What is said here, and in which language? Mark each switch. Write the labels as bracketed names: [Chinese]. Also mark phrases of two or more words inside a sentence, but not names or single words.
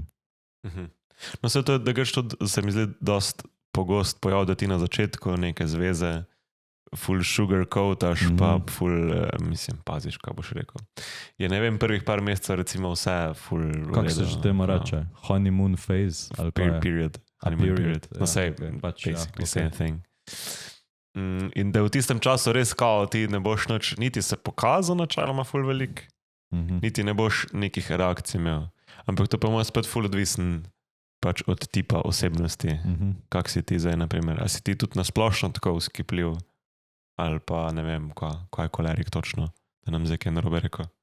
[Slovenian] No, vse to je, da greš tudi, se mi zdi, dost pogost pojav, da ti na začetku neke zveze full sugarcoataš, pa full, mislim, paziš, kaj boš rekel. Je, ne vem, prvih par mesecev recimo vse full... Kako se že temu reče? [English] Honeymoon phase? Period. Honeymoon period. [Slovenian] No, sej, [English] basically same thing. [Slovenian] In da v tistem času res kao ti ne boš noč, niti se pokazal načeloma full velik, niti ne boš nekih reakcij imel. Ampak to pa mora spet full odvisen pač od tipa osebnosti. Kak si ti zdaj, naprimer? A si ti tudi nasplošno tako uskipljiv? Ali pa ne vem, kaj je kolerik točno, da nam zdaj kaj narobe rekel?